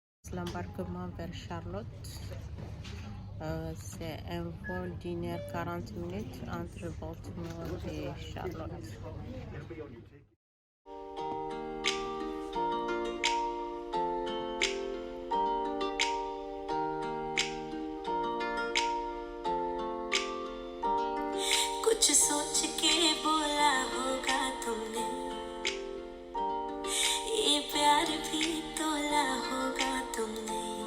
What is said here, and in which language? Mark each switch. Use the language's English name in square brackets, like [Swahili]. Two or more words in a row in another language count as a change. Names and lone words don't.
[French] l'embarquement vers Charlotte. C'est un vol d'1 h 40 entre Baltimore et Charlotte. [Hindi] कुछ सोच के बोला होगा तुमने, ये प्यार भी तोला होगा तुमने।